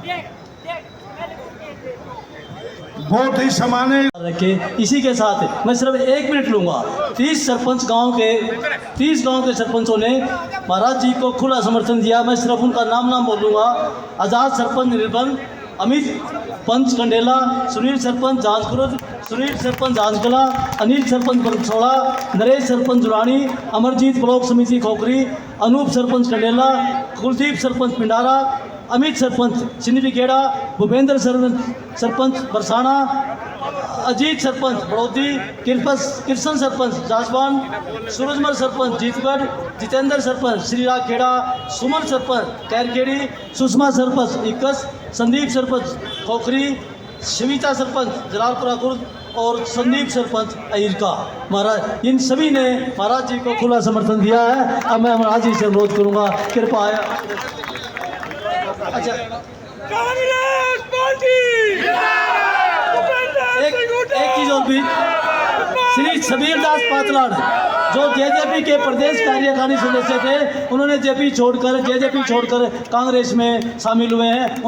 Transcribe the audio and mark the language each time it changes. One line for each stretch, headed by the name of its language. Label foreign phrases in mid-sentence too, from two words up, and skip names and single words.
Hindi: बहुत ही समाने रखे। इसी के साथ मैं सिर्फ 1 मिनट लूँगा। 30 गांव के सरपंचों ने महाराज जी को खुला समर्थन दिया। मैं सिर्फ उनका नाम बोलूँगा। आज़ाद सरपंच निर्बल, अमित पंच कंडेला, सुनील सरपंच जांजगुरुद, सुनील सरपंच जांजगला, अनिल सरपंच बरसोड़ा, नरेश सरपंच जुरानी, अमरजीत ब्लॉक समिति खोखरी, अनूप सरपंच कंडेला, कुलदीप सरपंच पिंडारा, अमित सरपंच सिंधिखेड़ा, भूपेंद्र सरपंच बरसाना, अजीत सरपंच बड़ौदी, कृष्ण सरपंच जासवान, सूरजमल सरपंच जीतगढ़, जितेंद्र सरपंच श्रीराग खेड़ा, सुमन सरपंच कैरखेड़ी, सुषमा सरपंच इक्कस, संदीप सरपंच खोखरी, शिविता सरपंच जलालपुरा गुर्द और संदीप सरपंच अहिरका। महाराज इन सभी ने महाराज जी को खुला समर्थन दिया है। अब मैं महाराज जी से अनुरोध करूंगा, कृपया अच्छा कांग्रेस पार्टी एक चीज और भी, श्री सबीर दास पातलाड़ जो जेजेपी के प्रदेश कार्यकारिणी सदस्य थे, उन्होंने जेजेपी छोड़कर कांग्रेस में शामिल हुए हैं।